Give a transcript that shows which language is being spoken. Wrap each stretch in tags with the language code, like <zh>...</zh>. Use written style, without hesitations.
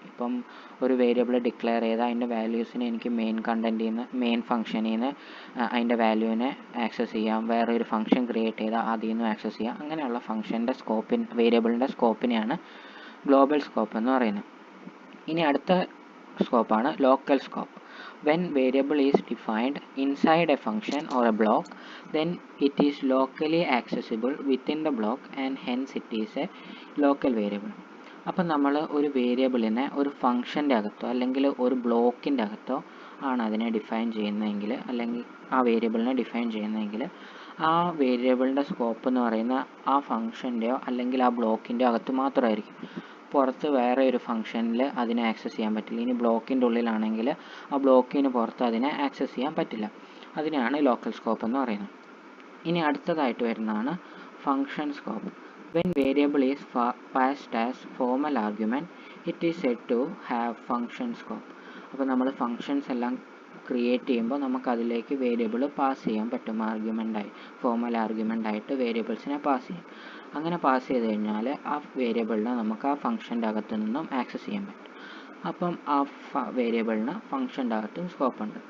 <ml>ഇപ്പം ഒരു variable declare ചെയ്താൽ അതിൻ്റെ വാല്യൂസിനെ എനിക്ക് മെയിൻ ഫംഗ്ഷനിൽ നിന്ന് അതിൻ്റെ വാല്യൂവിനെ ആക്സസ് ചെയ്യാം. വേറൊരു ഫംഗ്ഷൻ ക്രിയേറ്റ് ചെയ്താൽ അതിൽ നിന്നും ആക്സസ് ചെയ്യാം. അങ്ങനെയുള്ള വേരിയബിളിൻ്റെ സ്കോപ്പിനെയാണ് ഗ്ലോബൽ സ്കോപ്പ് എന്ന് പറയുന്നത്. ഇനി അടുത്ത സ്കോപ്പാണ് local scope.</ml> <en>When variable is defined inside a function or a block, then it is locally accessible within the block and hence it is a local variable.</en> <ml>അപ്പം നമ്മൾ ഒരു വേരിയബിളിനെ ഒരു ഫംഗ്ഷൻ്റെ അകത്തോ അല്ലെങ്കിൽ ഒരു ബ്ലോക്കിൻ്റെ അകത്തോ ആണ് അതിനെ ഡിഫൈൻ ചെയ്യുന്നതെങ്കിൽ, അല്ലെങ്കിൽ ആ വേരിയബിളിനെ ഡിഫൈൻ ചെയ്യുന്നതെങ്കിൽ, ആ വേരിയബിളിൻ്റെ സ്കോപ്പ് എന്ന് പറയുന്ന ആ ഫംഗ്ഷൻ്റെയോ അല്ലെങ്കിൽ ആ ബ്ലോക്കിൻ്റെയോ അകത്ത് മാത്രമായിരിക്കും. പുറത്ത് വേറെ ഒരു ഫംഗ്ഷനിൽ അതിനെ ആക്സസ് ചെയ്യാൻ പറ്റില്ല. ഇനി ബ്ലോക്കിൻ്റെ ഉള്ളിലാണെങ്കിൽ ആ ബ്ലോക്കിന് പുറത്ത് അതിനെ ആക്സസ് ചെയ്യാൻ പറ്റില്ല. അതിനാണ് ലോക്കൽ സ്കോപ്പ് എന്ന് പറയുന്നത്. ഇനി അടുത്തതായിട്ട് വരുന്നതാണ് function scope.</ml> <en>When variable is passed as formal argument, it is said to have function scope.</en> <ml>അപ്പോൾ നമ്മൾ ഫങ്ഷൻസ് എല്ലാം ക്രിയേറ്റ് ചെയ്യുമ്പോൾ നമുക്കതിലേക്ക് വേരിയബിൾ പാസ് ചെയ്യാൻ പറ്റും. ഫോർമൽ ആർഗ്യുമെൻ്റായിട്ട് വേരിയബിൾസിനെ പാസ് ചെയ്യും. അങ്ങനെ പാസ് ചെയ്ത് കഴിഞ്ഞാൽ ആ വേരിയബിളിനെ നമുക്ക് ആ ഫംഗ്ഷൻ്റെ അകത്തു നിന്നും ആക്സസ് ചെയ്യാൻ പറ്റും. അപ്പം ആ വേരിയബിളിന് ഫംഗ്ഷൻ്റെ അകത്തും സ്കോപ്പുണ്ട്.</ml>